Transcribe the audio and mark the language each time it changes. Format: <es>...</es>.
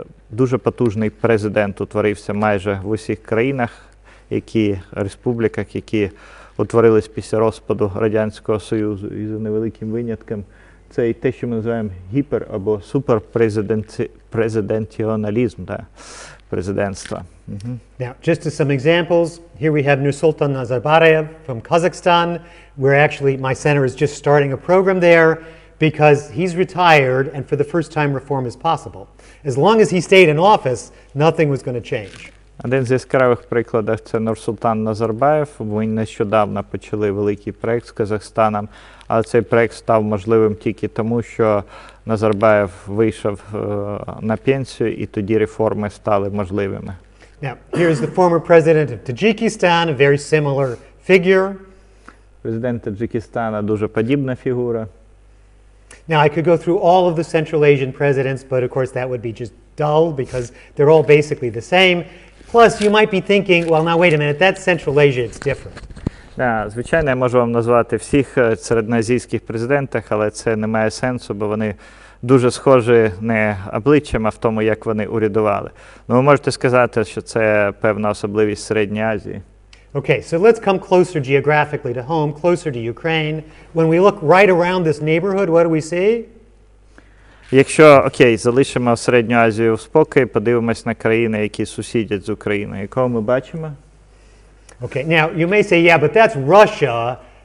<uk>Дуже потужний президент утворився майже в усіх країнах, республіках, які утворились після розпаду Радянського Союзу, і за невеликим винятком це і те, що ми називаємо гіпер- або суперпрезиденціоналізм, президентства.</uk> <en>Now, just as some examples, here we have Nursultan Nazarbayev from Kazakhstan, where actually my center is just starting a program there because he's retired and for the first time reform is possible. As long as he stayed in office, nothing was going to change.</en> <uk>Один з яскравих прикладів – це Нурсултан Назарбаєв. Ми нещодавно почали великий проєкт з Казахстаном, але цей проєкт став можливим тільки тому, що Назарбаєв вийшов на пенсію, і тоді реформи стали можливими.</uk> <en>Now, here's the former president of Tajikistan, a very similar figure.</en> <uk>Президент Таджикистана дуже подібна фігура.</uk> <en>Now, I could go through all of the Central Asian presidents, but of course that would be just dull because they're all basically the same. Plus, you might be thinking, well, now wait a minute, that's Central Asia, it's different.</en> <uk>Звичайно, я можу вам назвати всіх середньоазійських президентів, але це не має сенсу, бо вони дуже схожі не обличчям, а в тому, як вони урядували. Ну, ви можете сказати, що це певна особливість Середньої Азії.</uk> <en>Okay, so let's come closer geographically to home, closer to Ukraine. When we look right around this neighborhood, what do we see?</en> <uk>Якщо, залишимо Середню Азію в спокій, подивимось на країни, які сусідять з Україною. Якого ми бачимо?</uk> <en>Okay, now you may say, yeah, but that's Russia.</en>